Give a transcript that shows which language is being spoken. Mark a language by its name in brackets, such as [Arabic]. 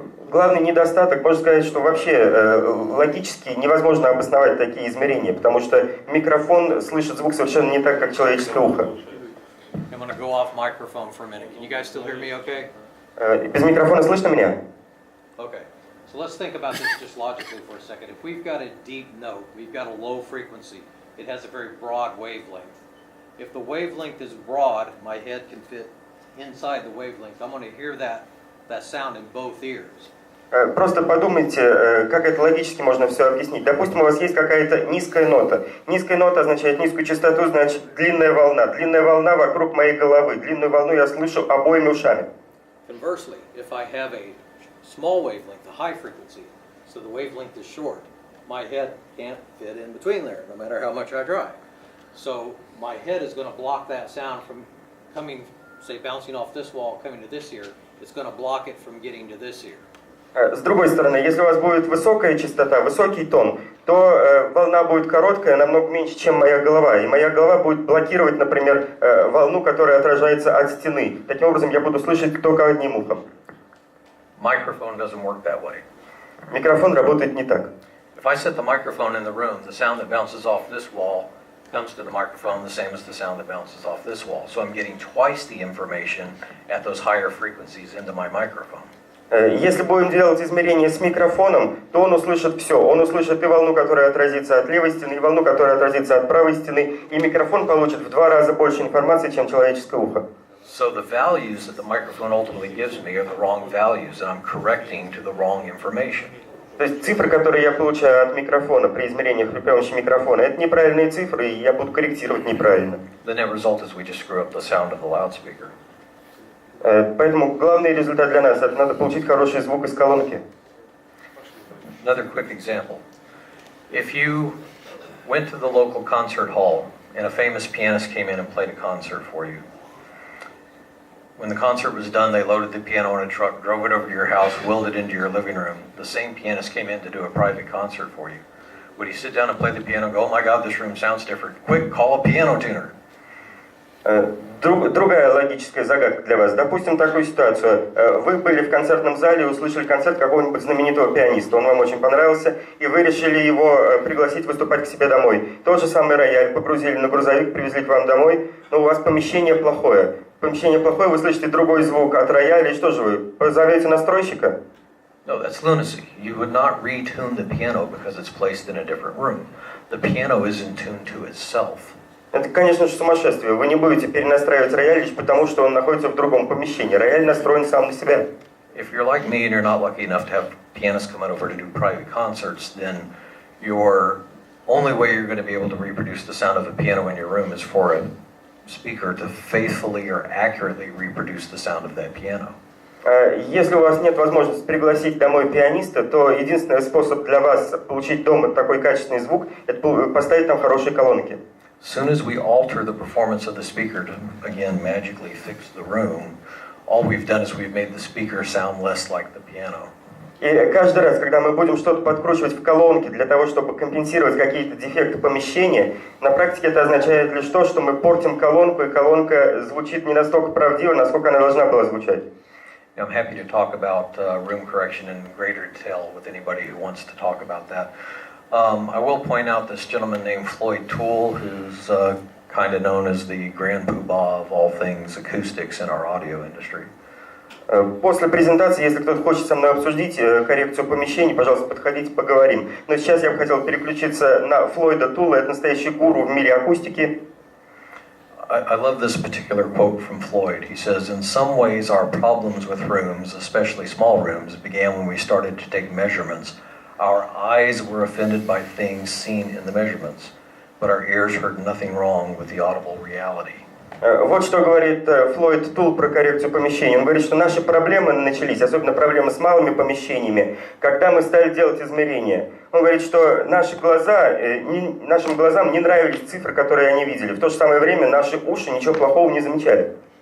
[Russian] Главный недостаток, можно сказать, что вообще логически невозможно обосновать такие измерения, потому что микрофон слышит звук совершенно не так, как человеческое ухо. [English] I'm going to go off microphone for a minute. Can you guys still hear me okay? [Russian] Без микрофона слышно меня? [English] Okay. So let's think about this just logically for a second. If we've got a deep note, we've got a low frequency, it has a very broad wavelength. If the wavelength is broad, my head can fit inside the wavelength. I'm going to hear that sound in both ears. [Russian] Просто подумайте, как это логически можно все объяснить. Допустим, у вас есть какая-то низкая нота. Низкая нота означает низкую частоту, значит длинная волна. Длинная волна вокруг моей головы. Длинную волну я слышу обоими ушами. [English] Conversely, if I have a small wavelength, a high frequency, so the wavelength is short, my head can't fit in between there, no matter how much I try. So my head is going to block that sound from coming, say, bouncing off this wall, coming to this ear. It's going to block it from getting to this ear. [Russian] С другой стороны, если у вас будет высокая частота, высокий тон, то волна будет короткая, намного меньше, чем моя голова. И моя голова будет блокировать, например, волну, которая отражается от стены. Таким образом, я буду слышать только одним ухом. [English] Microphone doesn't work that way. [Russian] Микрофон работает не так. [English] If I set the microphone in the room, the sound that bounces off this wall comes to the microphone the same as the sound that bounces off this wall. So I'm getting twice the information at those higher frequencies into my microphone. [Russian] Если будем делать измерения с микрофоном, то он услышит все. Он услышит и волну, которая отразится от левой стены, и волну, которая отразится от правой стены, и микрофон получит в 2 раза больше информации, чем человеческое ухо. [English] So the values that the microphone ultimately gives me are the wrong values, and I'm correcting to the wrong information. [Russian] То есть цифры, которые я получаю от микрофона при измерениях при помощи микрофона, это неправильные цифры, и я буду корректировать неправильно. [English] The net result is we just screw up the sound of the loudspeaker. [Russian] Поэтому главный результат для нас — это надо получить хороший звук из колонки. [English] Another quick example. If you went to the local concert hall and a famous pianist came in and played a concert for you, when the concert was done, they loaded the piano in a truck, drove it over to your house, wheeled it into your living room. The same pianist came in to do a private concert for you. Would he sit down and play the piano and go, oh my God, this room sounds different. Quick, call a piano tuner. [Russian] Другая логическая загадка для вас. Допустим, такую ситуацию. Вы были в концертном зале, услышали концерт какого-нибудь знаменитого пианиста. Он вам очень понравился, и вы решили его пригласить выступать к себе домой. Тот же самый рояль погрузили на грузовик, привезли к вам домой, но у вас помещение плохое. Помещение плохое, вы слышите другой звук от рояля, и что же вы, позовете настройщика? [English] No, that's lunacy. You would not retune the piano because it's placed in a different room. the piano is in tune to itself. [Russian] Это, конечно же, сумасшествие. Вы не будете перенастраивать рояль лишь потому, что он находится в другом помещении. Рояль настроен сам на себя. [English] If you're like me and you're not lucky enough to have pianists come over to do private concerts, then your only way you're going to be able to reproduce the sound of a piano in your room is for a speaker to faithfully or accurately reproduce the sound of that piano. [Russian] Если у вас нет возможности пригласить домой пианиста, то единственный способ для вас получить дома такой качественный звук – это поставить там хорошие колонки. [English] As soon as we alter the performance of the speaker to, again, magically fix the room, all we've done is we've made the speaker sound less like the piano. [Russian] И каждый раз, когда мы будем что-то подкручивать в колонке для того, чтобы компенсировать какие-то дефекты помещения, на практике это означает лишь то, что мы портим колонку, и колонка звучит не настолько правдиво, насколько она должна была звучать. [English] I'm happy to talk about room correction in greater detail with anybody who wants to talk about that. I will point out this gentleman named Floyd Toole, who's kind of known as the grand poobah of all things acoustics in our audio industry. [Russian] После презентации, если кто-то хочет со мной обсудить коррекцию помещений, пожалуйста, подходите, поговорим. Но сейчас я бы хотел переключиться на Флойда Тула, это настоящий гуру в мире акустики. [English] I love this particular quote from Floyd. He says, "In some ways our problems with rooms, especially small rooms, began when we started to take measurements. Our eyes were offended by things seen in the measurements, but our ears heard nothing wrong with the audible reality." [Russian] Вот что говорит Флойд Тул про коррекцию помещений. Он говорит, что наши проблемы начались, особенно проблемы с малыми помещениями, когда мы стали делать измерения. Он говорит, что нашим глазам не нравились цифры, которые они видели. В то же самое время наши уши ничего плохого не замечали.